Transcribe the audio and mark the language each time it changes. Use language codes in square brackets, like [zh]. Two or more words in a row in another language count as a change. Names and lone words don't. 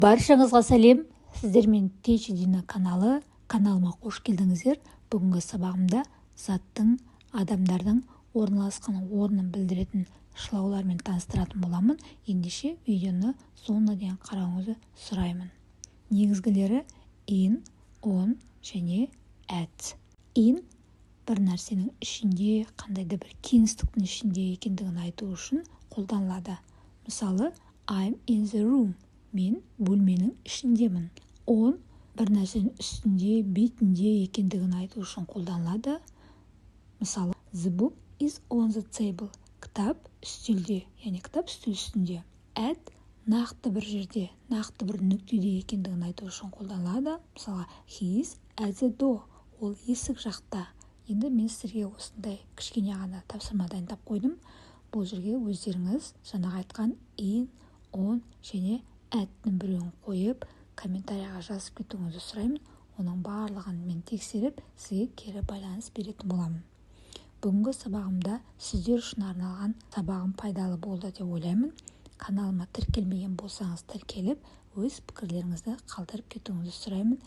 [kk] Баршаңызға сәлем, сіздермен Teach Dina каналы, каналыма қош келдіңіздер. Бүгінгі сабағымда заттың, адамдардың орналасқан орнын білдіретін шылаулармен таныстыратын боламын. Ендеше видеоны соңына дейін қарауыңызды сұраймын. Негізгілері [en] in, on [kk] және at. In бір нәрсенің ішінде, қандайда бір кеңістіктің ішінде екендігін айту үшін қолданылады. Мысалы, [en] I'm in the room. [kk] Мен бөлменің ішіндемін. On бір нәрсенің үстінде, бетінде екендігін айту үшін қолданылады. Мысалы, [en] the book is on the table. [kk] Кітап үстелде, яғни кітап үстел үстінде. At нақты бір жерде, нақты бір нүктеде екендігін айту үшін қолданылады. Мысалы, [en] he is at the door. [kk] Ол есік жақта. Енді мен сіздерге осындай кішкене ғана тапсырма дайындап қойдым. Бұл жерге өздеріңіз жаңағы айтқан [en] in, on [kk] және at-ның біреуін қойып, комментарияға жазып кетуіңізді сұраймын. Оның барлығын мен тексеріп, сізге кері байланыс беретін боламын. Бүгінгі сабағымда сіздер үшін арналған сабағым пайдалы болды деп ойлаймын. Каналыма тіркелмеген болсаңыз тіркеліп, өз пікірлеріңізді қалдырып кетуіңізді сұраймын.